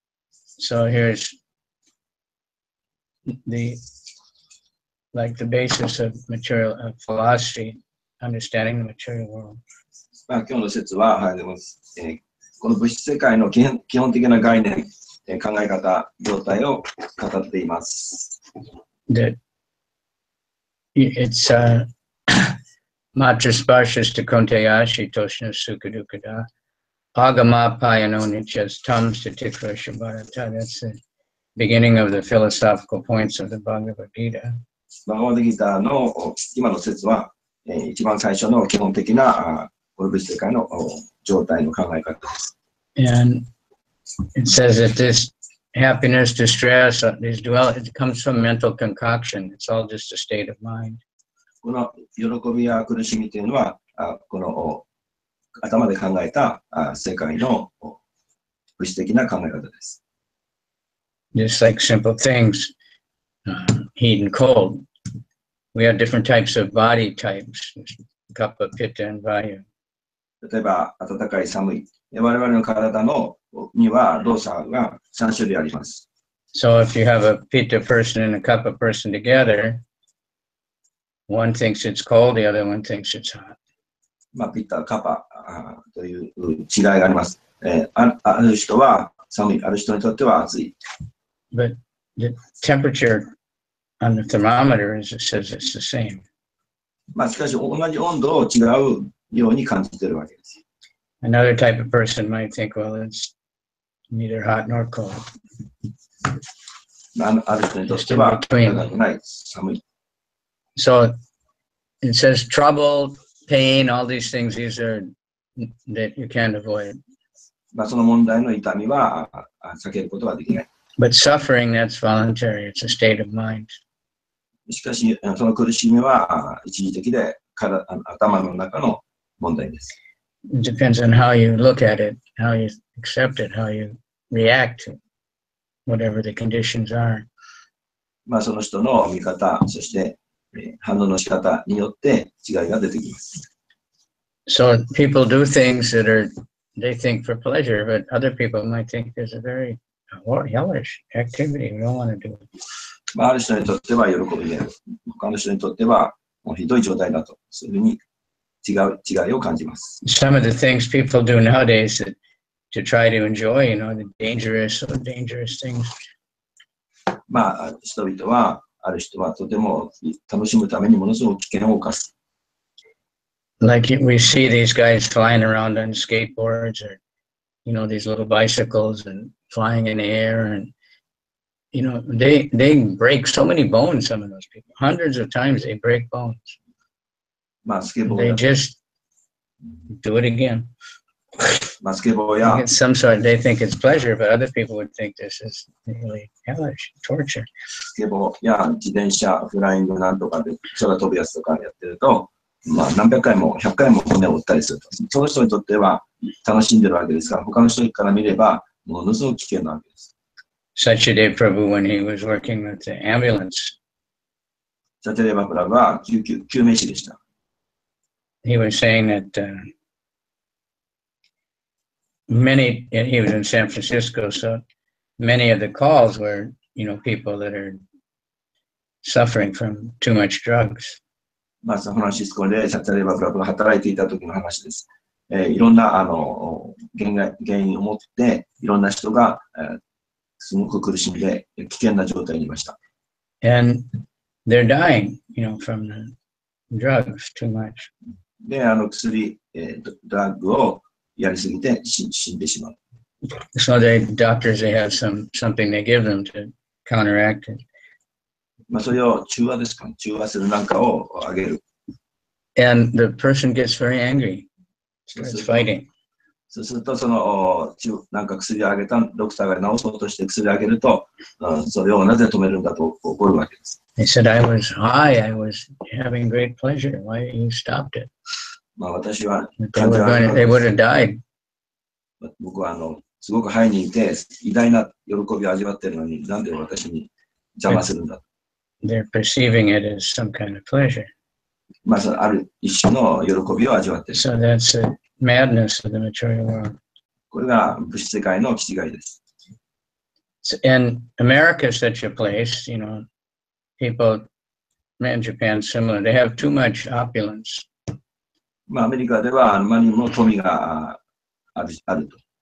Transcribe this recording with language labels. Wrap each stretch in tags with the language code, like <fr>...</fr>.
<en>So here's the basis of material of philosophy, understanding the material world.</en> <ja>今日の説は、この物質世界の基本的な概念、考え方、状態を語っています。</ja> <en>That it's</en> <sa>Matra Sparshas Takuntayashi Toshna Sukadukada Agama Payano Nichas Tam Satikra Shabharata.</sa> <en>That's the beginning of the philosophical points of the Bhagavad Gita.</en> <ja>バガバッドギーターの今の説は、一番最初の基本的なこの物質世界の状態の考え方です。</ja> <en>And it says that this happiness, distress, these it comes from mental concoction. It's all just a state of mind.</en> <ja>この喜びや苦しみというのは、この頭で考えた世界の物質的な考え方です。</ja> <en>Just like simple things, heat and cold. We have different types of body types, kapha, pitta, and vayu.</en> <ja>例えば、暖かい、寒い。我々の体には動作が3種類あります。</ja> <en>So if you have a pitta person and a kapha person together, one thinks it's cold, the other one thinks it's hot.</en> <ja>まあ、ピッタ、カパという違いがあります。ある人は寒い、ある人にとっては暑い。</ja> <en>But the temperature on the thermometer says it's the same.</en> <ja>まあ、しかし同じ温度を違うように感じているわけです。</ja> <en>Another type of person might think, well, it's neither hot nor cold.</en> <ja>ある人にとっては暖かくない、寒い。</ja> <en>So it says trouble, pain, all these things, these are that you can't avoid.</en> <ja>まあ、その問題の痛みは避けることはできない。</ja> <en>But suffering, that's voluntary. It's a state of mind.</en> <ja>しかし、その苦しみは一時的で頭の中の問題です。</ja> <en>It depends on how you look at it, how you accept it, how you react to whatever the conditions are.</en> <ja>まあその人の見方、そして反応の仕方によって違いが出てきます。</ja> <en>So people do things that they think for pleasure, but other people might think there's a very hellish activity. We don't want to do it.</en> <ja>まあある人にとっては喜びである。他の人にとってはもうひどい状態だと、そういうふうに違いを感じます。</ja> <en>Some of the things people do nowadays to try to enjoy, the dangerous things.</en> <ja>まあ人々は、ある人はとても楽しむためにものすごく危険を冒す。</ja> <en>Like we see these guys flying around on skateboards or, these little bicycles and flying in the air and, they break so many bones, some of those people. Hundreds of times they break bones.</en> <ja>まあスケボー</ja> <en>They</en> <ja>や</ja> <en>just do it again.</en> <ja>まあスケボーや</ja> <en>It's some sort, they think it's pleasure, but other people would think this is really hellish, torture.</en> <ja>スケボーや自転車、フライングなんとかで空飛ぶやつとかやってると、まあ何百回も100回も骨を折ったりすると。その人にとっては楽しんでるわけですから、他の人から見ればものすごく危険なわけです。</ja> <en>Sachadev Prabhu, when he was working with the ambulance,</en> <ja>サチャデーバプラブは救命士でした。</ja> <en>he was saying that he was in San Francisco, so many of the calls were, people that are suffering from too much drugs.</en> <ja>まあ、サンフランシスコでサチャデーバプラブが働いていた時の話です。いろんな原因を持って、いろんな人が、すごく苦しんで危険な状態にいました。</ja> <en>And they're dying, from the drugs too much.</en> <ja>で、薬、ドラッグをやりすぎて死んでしまう。</ja> <en>So doctors, they have something they give them to counteract it.</en> <ja>まあ、それを中和ですか、中和するなんかをあげる。</ja> <en>And the person gets very angry. Starts fighting.</en> <ja>そうすると、なんか薬をあげたドクターが治そうとして薬をあげると、それをなぜ止めるんだと怒るわけです。</ja> <en>They said, I was high, I was having great pleasure. Why you stopped it?</en> <ja>まあ私は</ja> <en>They would have died.</en> <ja>僕はすごくハイにいて偉大な喜びを味わっているのに、なんで私に邪魔するんだ。</ja> <en>They're perceiving it as some kind of pleasure.</en> <ja>まあある一種の喜びを味わっている。</ja> <en>So that's the madness of the material world.</en> <ja>これが物質世界の気違いです。</ja> <en>And America is such a place, people in Japan similar. They have too much opulence.</en> <ja>まあアメリカではあまりにも富があると。</ja>